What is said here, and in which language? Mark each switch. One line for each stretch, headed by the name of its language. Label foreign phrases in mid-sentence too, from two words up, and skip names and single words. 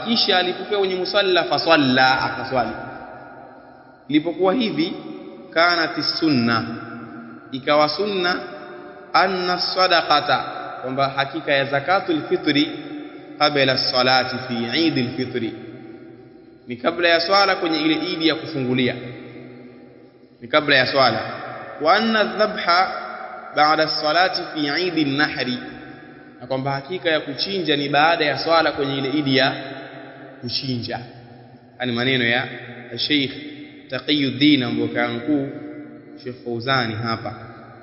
Swahili: Kisha alipofika kwenye musalla fasalla, akaswali. Ilipokuwa hivi
Arabic: كانت سنة,
Swahili: ikawa sunna
Arabic: أن صدقة,
Swahili: kwamba hakika ya
Arabic: زكاة الفطر قبل الصلاة في عيد الفطر,
Swahili: ni kabla ya swala kwenye ile Eid ya kufungulia, ni kabla ya swala.
Arabic: وأن الذبح بعد الصلاة في عيد النحر,
Swahili: na kwamba hakika ya kuchinja ni baada ya swala kwenye ile Eid ya kuchinja. Ani maneno ya Sheikh Taqiyuddin ambaye kanukuu Sheikh Fauzani hapa.